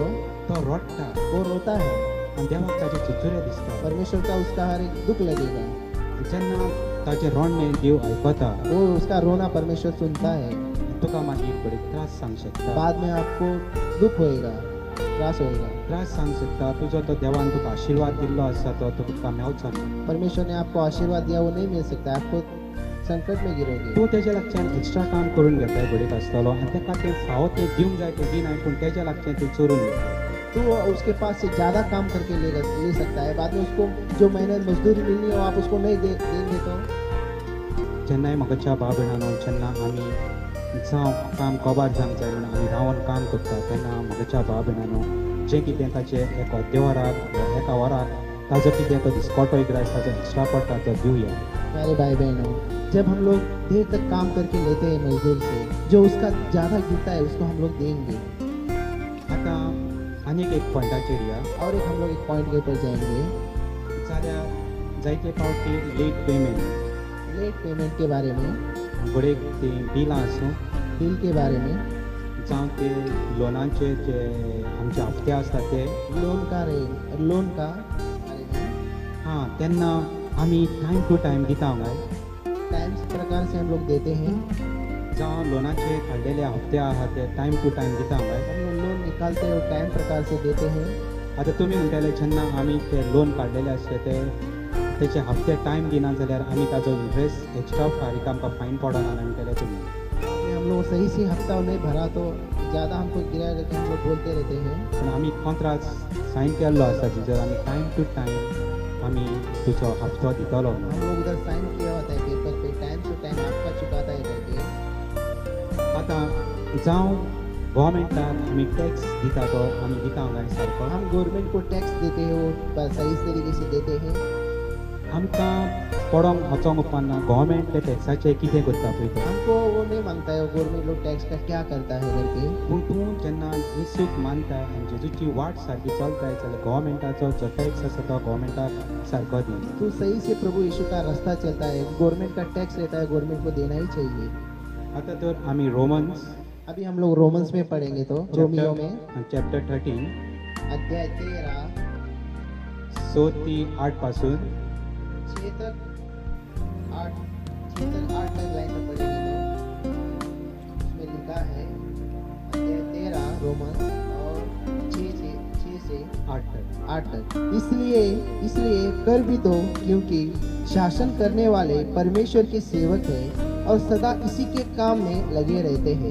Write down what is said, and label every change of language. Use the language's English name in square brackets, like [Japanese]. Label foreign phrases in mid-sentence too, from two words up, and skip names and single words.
[Konkani] तो रडटा [Hindi] वो रोता है, [Konkani] आनी देवाक ताचे चुचुरे दिसता [Hindi] परमेश्वर का उसका हर एक दुख लगेगा। [Konkani] जेन्ना ताचें रोडणें देव आयकता [Hindi] वो उसका रोना परमेश्वर सुनता है, [Konkani] तुका मागीर बरे त्रास सांग शकता [Hindi] बाद में आपको दुख होएगा, त्रास होएगा। [Konkani] त्रास सांग शकता तुजो तो देवान तुका आशिर्वाद दिल्लो आसा तो तुका मेवचो ना [Hindi] परमेश्वर ने आपको आशीर्वाद दिया वो नहीं मिल सकता, आपको संकट में गिरोगे। [Konkani] तूं तेज्या लागच्यान एक्स्ट्रा काम करून घेताय घडीत आसतलो आनी तेका ते फावो ते दिवंक जाय ते दिनाय पूण तेज्या लागच्यान तूं चोरून घेता [Hindi] तो वो उसके पास से ज़्यादा काम करके ले सकता है, बाद में उसको जो मेहनत मजदूरी मिलनी है वो आप उसको नहीं देंगे तो। [Konkani] जेन्नाय म्हाका भाव भयणांनो जेन्ना आमी जावं काम कबार जावंक जाय म्हणून आमी रावन काम करता तेन्ना म्हाका भाव भयणांनो जें कितें ताचें एक अर्दे वराक एका वराक ताजो कितें तो दिसकोटो एक रायस ताजो एक्स्ट्रा पडटा तो दिवया [Hindi] प्यारे भाई बहनों, जब हम लोग देर तक काम करके लेते हैं मजदूर से, जो उसका ज़्यादा गिरता है उसको हम लोग देंगे। [Konkani] आतां आनीक एक पॉयंटाचेर या [Hindi] और एक हम लोग एक पॉइंट के ऊपर जाएंगे, [Konkani] जाल्यार जायते फावटी [English] late payment late payment [Hindi] के बारे में, [Konkani] घडयेक ती बिलां आसूं [Hindi] बिल के बारे में, [Konkani] जावं ते लोनाचे जे आमचे हफ्ते आसता ते [Hindi] लोन का बारे में, [Konkani] हां तेन्ना आमी [English] time to time [Konkani] दिता काय [Hindi] टाइम प्रकार से हम लोग देते हैं। [Konkani] जावं लोनाचे काडलेले हफ्ते आहा ते [English] time to time [Konkani] दिता काय [Hindi] हम लोग लोन निकालते हैं और टाइम प्रकार से देते हैं। [Konkani] आतां तुमी म्हणटाले जेन्ना आमी ते लोन काडलेले आसले ते तेचे हफ्ते टायम दिना जाल्यार आमी ताजो [English] interest extra [Konkani] फारीक आमकां फायन पडना म्हणटाले तुमी [Hindi] कि हम लोग सही से हफ्ता नहीं भरा तो ज़्यादा हमको गिरा करके हम लोग बोलते रहते हैं। [Konkani] पूण आमी [English] contract sign [Konkani] केल्लो आसा जिजर आमी [English] time to time [Konkani] आमी तुजो हफ्तो दितलो [Hindi] हम लोग उधर साइन किया होता है पेपर पे, [English] time to time [Hindi] आपका चुकाता है करके। [Konkani] आतां जावं गव्हर्मेंटाक आमी टॅक्स दिता तो आमी दिता काय सारको [Hindi] हम गवर्नमेंट को टैक्स देते हैं, वो सही तरीके से देते हैं। [Konkani] आमकां पडोंक वचोंक उपरांत गव्हर्मेंट ते टॅक्साचे कितें करता पळय तो [Hindi] हमको वो नहीं मानता है गवर्नमेंट लोग टैक्स का क्या करता है करके। [Konkani] पूण तूं जेन्ना येसूक मानताय आनी जेजूची वाट सारकी चलताय जाल्यार गव्हर्मेंटाचो जो टॅक्स आसा तो गव्हर्मेंटाक सारको दी [Hindi] तू सही से प्रभु यीशु का रास्ता चलता है, गवर्नमेंट का टैक्स रहता है, गवर्नमेंट को देना ही चाहिए। [Konkani] आतां तर आमी रोमन्स [Hindi] अभी हम लोग रोमन्स में पढ़ेंगे तो रोमियो में [Konkani] चॅप्टर 13 [Hindi] अध्याय 13 [Konkani] 6 ती 8 पासून [Hindi] 6 तक 8 तक लाइन में पढ़ेंगे तो उसमें लिखा है अध्याय 13 रोमन और 6 से 8 तक 8 तक। इसलिए कर भी दो, क्योंकि शासन करने वाले परमेश्वर के सेवक हैं और सदा इसी के काम में लगे रहते हैं।